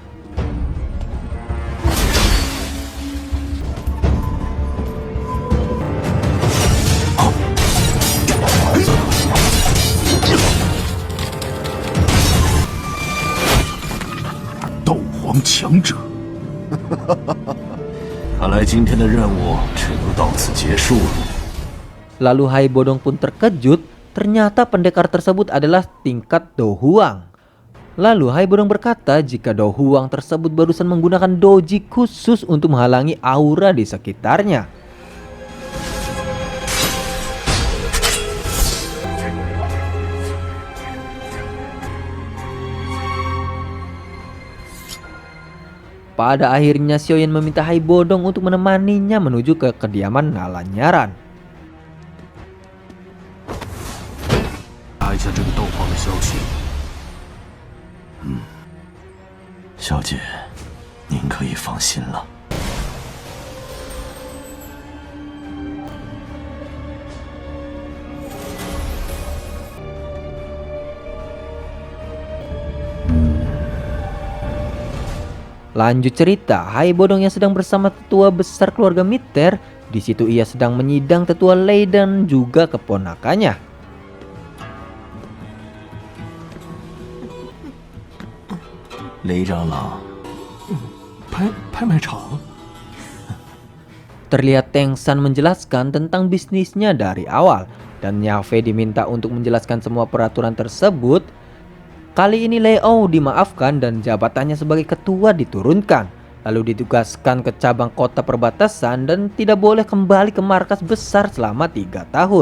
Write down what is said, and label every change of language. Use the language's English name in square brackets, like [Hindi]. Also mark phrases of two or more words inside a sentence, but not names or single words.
[Chinese] 斗皇强者，看来今天的任务只能到此结束了。 [Indonesian] Lalu Hai Bodong pun terkejut. Ternyata pendekar tersebut adalah tingkat Do Huang. Lalu Hai Bodong berkata jika Do Huang tersebut barusan menggunakan doji khusus untuk menghalangi aura di sekitarnya. Pada akhirnya Xiao-Yan meminta Hai Bodong untuk menemaninya menuju ke kediaman Nalanyaran. [Chinese] 查一下这个斗皇的消息。小姐，您可以放心了。 [Indonesian] Lanjut cerita, Hai Bodong yang sedang bersama tetua besar keluarga Miter. Di situ ia sedang menyidang tetua Lei dan juga keponakannya. [Chinese] 雷长老，拍卖场。 [Indonesian] Terlihat Teng San menjelaskan tentang bisnisnya dari awal dan Yafe diminta untuk menjelaskan semua peraturan tersebut. Kali ini Leo dimaafkan dan jabatannya sebagai ketua diturunkan, lalu ditugaskan ke cabang kota perbatasan dan tidak boleh kembali ke markas besar selama 3 tahun.